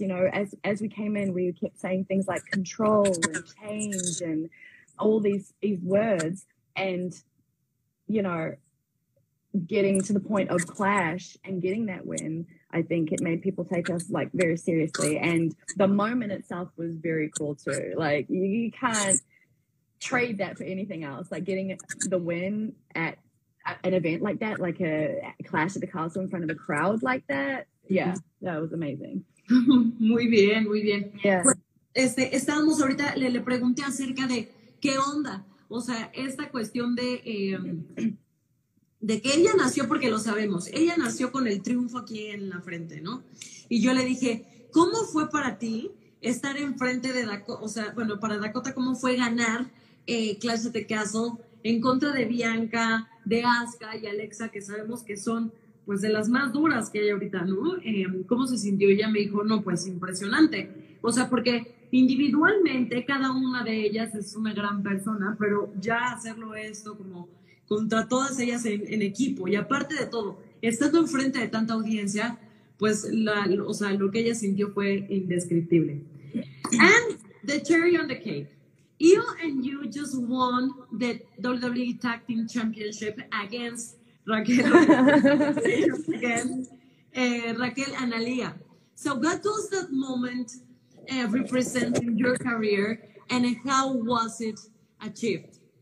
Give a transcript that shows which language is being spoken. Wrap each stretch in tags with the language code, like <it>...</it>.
<en>You know, as we came in, we kept saying things like control and change and all these words, and you know, getting to the point of Clash and getting that win, I think it made people take us like very seriously. And the moment itself was very cool too. Like you can't trade that for anything else. Like getting the win at an event like that, like a Clash at the Castle in front of a crowd like that. Yeah, that was amazing.</en> <es>Muy bien, muy bien.</es> <en>Yeah.</en> <es>Pues, estábamos ahorita, le pregunté acerca de qué onda. O sea, esta cuestión de que ella nació, porque lo sabemos, ella nació con el triunfo aquí en la frente, ¿no? Y yo le dije, ¿cómo fue para ti estar enfrente de Dakota? O sea, bueno, para Dakota, ¿cómo fue ganar Clash of the Castle en contra de Bianca, de Asuka y Alexa, que sabemos que son pues de las más duras que hay ahorita, ¿no? ¿Cómo se sintió? Ella me dijo, no, pues impresionante. O sea, porque individualmente cada una de ellas es una gran persona, pero ya hacerlo esto como contra todas ellas en equipo, y aparte de todo, estando enfrente de tanta audiencia, pues o sea, lo que ella sintió fue indescriptible.</es> <en>And the cherry on the cake. Io and you just won the WWE Tag Team Championship against Raquel, Raquel and Alia. So what does that moment represent in your career, and how was it achieved?</en>